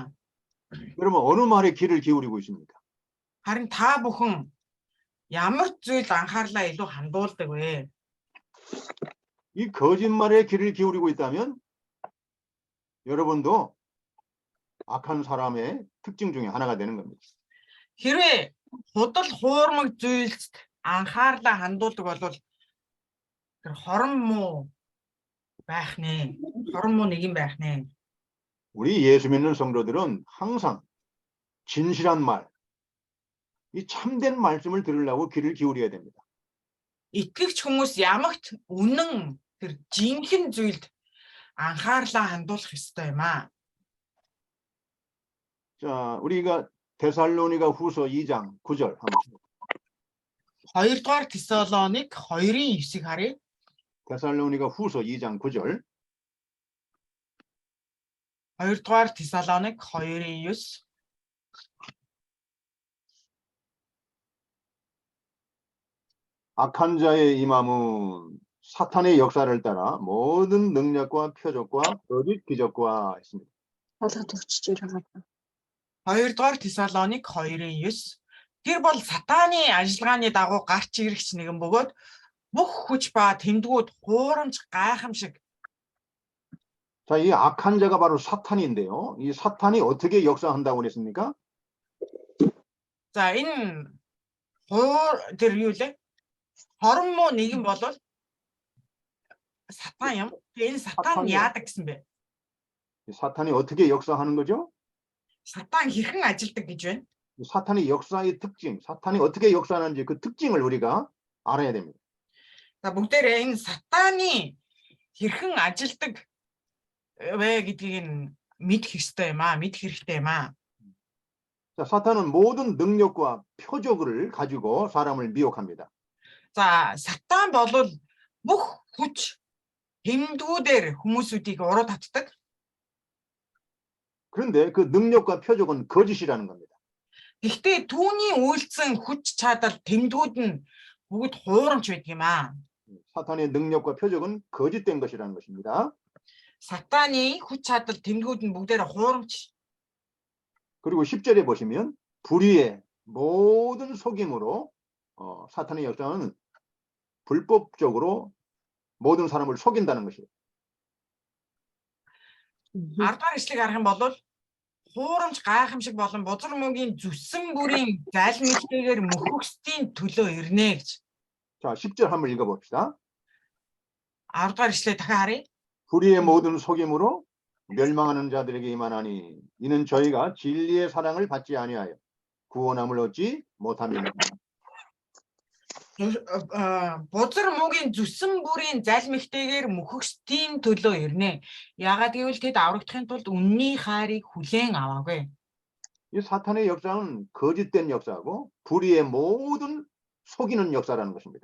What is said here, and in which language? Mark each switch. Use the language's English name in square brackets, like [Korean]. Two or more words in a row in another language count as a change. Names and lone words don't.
[Korean] 그러면 어느 말에 귀를 기울이고 있습니까? [Mongolian] Харин та бүхэн ямар зүйлд анхаарлаа илүү хандуулдаг вэ? [Korean] 이 거짓말에 귀를 기울이고 있다면 여러분도 악한 사람의 특징 중에 하나가 되는 겁니다. [Mongolian] Хэрвээ худал хуурмаг зүйлд анхаарлаа хандуулдаг бол тэр хорон муу байх нэ. Хорон муу нэг юм байх нэ. [Korean] 우리 예수 믿는 성도들은 항상 진실한 말, 이 참된 말씀을 들으려고 귀를 기울여야 됩니다. [Mongolian] Итгэгч хүмүүс ямагт үнэн тэр жинхэнэ зүйлд анхаарлаа хандуулах ёстой юм аа. [Korean] 자, 우리가 데살로니가 후서 2장 9절 한번. [Mongolian] 2-р Тесалоник 2-ын 9-ыг харъя. [Korean] 데살로니가 후서 2장 9절. [Mongolian] 2-р Тесалоник 2-ын 9. [Korean] 악한 자의 임함은 사탄의 역사를 따라 모든 능력과 표적과 거짓 기적과 했습니다. [Mongolian] 2-р Тесалоник 2-ын 9. Тэр бол сатааны ажиллагааны дагуу гарч ирэгч нэгэн бөгөөд бүх хүч ба тэмдгүүд хуурамч гайхамшиг. [Korean] 자, 이 악한 자가 바로 사탄인데요. 이 사탄이 어떻게 역사한다고 그랬습니까? [Mongolian] За, энэ тэр юу лээ? Хорон муу нэгэн бол сатан юм. Энэ сатан яадаг гэсэн бэ? [Korean] 사탄이 어떻게 역사하는 거죠? [Mongolian] Сатан хэрхэн ажилдаг гэж байна? [Korean] 사탄의 역사의 특징, 사탄이 어떻게 역사하는지 그 특징을 우리가 알아야 됩니다. [Mongolian] За, бүгдээрээ энэ сатаны хэрхэн ажилдаг вэ гэдгийг нь мэдэх ёстой юм аа, мэдэх хэрэгтэй юм аа. [Korean] 자, 사탄은 모든 능력과 표적을 가지고 사람을 미혹합니다. [Mongolian] За, сатан бол бүх хүч тэмдгүүдээр хүмүүсүүдийг уруу татдаг. [Korean] 그런데 그 능력과 표적은 거짓이라는 겁니다. [Mongolian] Гэхдээ түүний үйлцэн хүч чадал тэмдгүүд нь бүгд хуурамч байдаг юм аа. [Korean] 사탄의 능력과 표적은 거짓된 것이라는 것입니다. [Mongolian] Сатаны хүч чадал тэмдгүүд нь бүгдээр хуурамч. [Korean] 그리고 10절에 보시면 불의의 모든 속임으로 사탄의 역사는 불법적으로 모든 사람을 속인다는 것이에요. [Mongolian] 10-р эшлэгийг харах юм бол хуурамч гайхамшиг болон бузар мөгийн зүссэн бүрийн залмилтэйгээр мөхөксдийн төлөө ирнэ гэж. [Korean] 자, 10절 한번 읽어봅시다. [Mongolian] 10-р эшлээ дахин харъя. [Korean] 불의의 모든 속임으로 멸망하는 자들에게 임하나니 이는 저희가 진리의 사랑을 받지 아니하여 구원함을 얻지 못함이니라. [Mongolian] Бузар мөгийн зүссэн бүрийн залмилтэйгээр мөхөксдийн төлөө ирнэ. Яагаад гэвэл тэд аврагдахын тулд үнний хайрыг хүлээн аваагүй. [Korean] 이 사탄의 역사는 거짓된 역사고 불의의 모든 속이는 역사라는 것입니다.